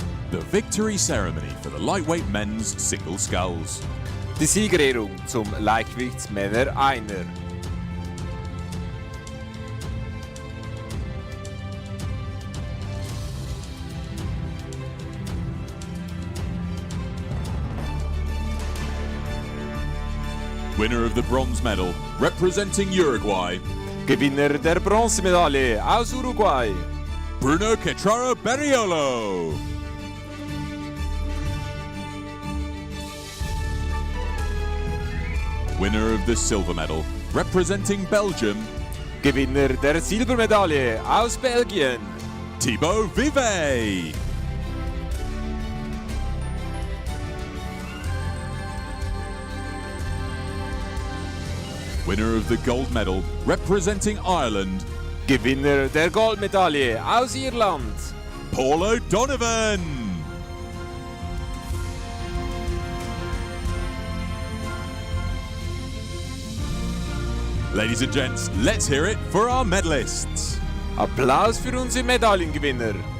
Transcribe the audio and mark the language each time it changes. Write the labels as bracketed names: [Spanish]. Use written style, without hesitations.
[English] The victory ceremony for the lightweight men's single sculls. [German] Die Siegerehrung zum Leichtgewichtsmänner Einer. [English] Winner of the bronze medal, representing Uruguay, [German] Gewinner der Bronzemedaille aus Uruguay, Bruno Cetraro Berriolo. [English] Winner of the silver medal, representing Belgium, [German] Gewinner der Silbermedaille aus Belgien, Thibaut Vivet. [English] Winner of the gold medal, representing Ireland, [German] Gewinner der Goldmedaille aus Irland. Paul O'Donovan. [English] Ladies and gents, let's hear it for our medalists. [German] Applaus für unsere Medaillengewinner.